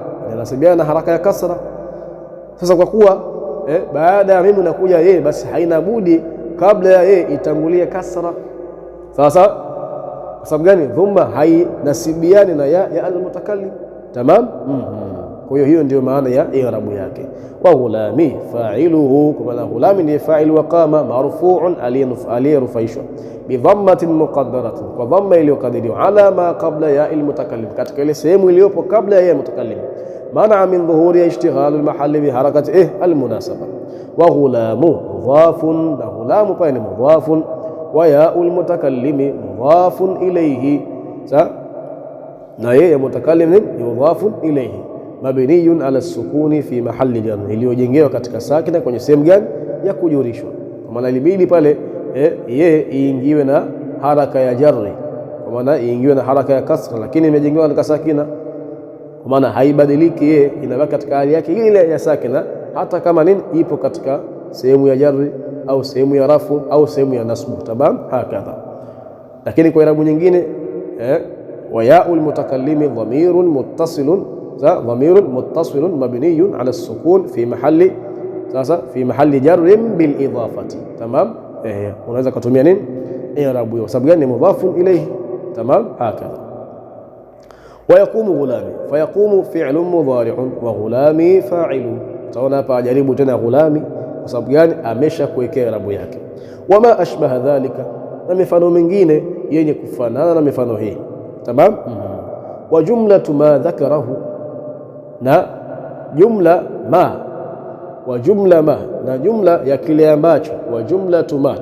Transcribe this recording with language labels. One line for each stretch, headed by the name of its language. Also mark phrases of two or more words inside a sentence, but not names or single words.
Swahili: Inanasibiana na haraka ya kasra. Sasa kwa kuwa baada ya mimi nakuja yeye, basi haina budi kabla ya yeye itangulie kasra. Sasa kwa sababu gani? Dhamma hainasibiani na ya al-mutakallim. Tamam. Kwa hiyo ndio maana ya i'rabu yake.
Arabic: وغلامي فاعله,
Swahili: kwa maana ghulami ni fa'il wa qama marfu'un aliyerufaishwa
Arabic: بضمة مقدرة,
Swahili: kwa dhamma iliyokadiriwa
Arabic: على ما قبل ياء المتكلم,
Swahili: katika ile sehemu iliyopo kabla ya mutakallim.
Arabic: منع من ظهور اشتغال المحل بحركة المناسبة. وغلام مضاف,
Swahili: na ghulamu pale ni
Arabic: mudhafun, وياء المتكلم مضاف إليه,
Swahili: na yeye mutakallim ni
Arabic: مضاف إليه مبني على السكون في محل جر,
Swahili: iliyojengewa katika sakina kwenye sehemu gani? Ya kujurishwa. Kwa maana ilibidi pale yeye iingiwe na haraka ya jarri, kwa maana iingiwe na haraka ya kasra, lakini imejengewa katika sakina, kwa maana haibadiliki, yeye inabaki katika hali yake ile ya sakina, hata kama nini ipo katika sehemu ya jarri au sehemu ya rafu au sehemu ya nasbu.
Arabic: تمام. هكذا.
Swahili: Lakini kwa irabu nyingine
Arabic: وياء المتكلم ضمير متصل, ضمير متصل مبني على السكون في محل جر بالإضافة. تمام.
Swahili: unaweza kutumia nini i'rabu hiyo, sababu gani?
Arabic: مضاف إليه. تمام. هكذا. ويقوم غلامي, فيقوم فعل مضارع وغلامي فاعل.
Swahili: Utaona hapa ajaribu tena غلامي kwa sababu gani? Amesha kuwekea i'rabu yake.
Arabic: وما أشبه ذلك,
Swahili: na mifano mingine yenye kufanana na mifano hii. Tamam.
Arabic: وجملة ما ذكره,
Swahili: na jumla ma,
Arabic: وجملة ما,
Swahili: na jumla ya kile ambacho,
Arabic: وجملة ما.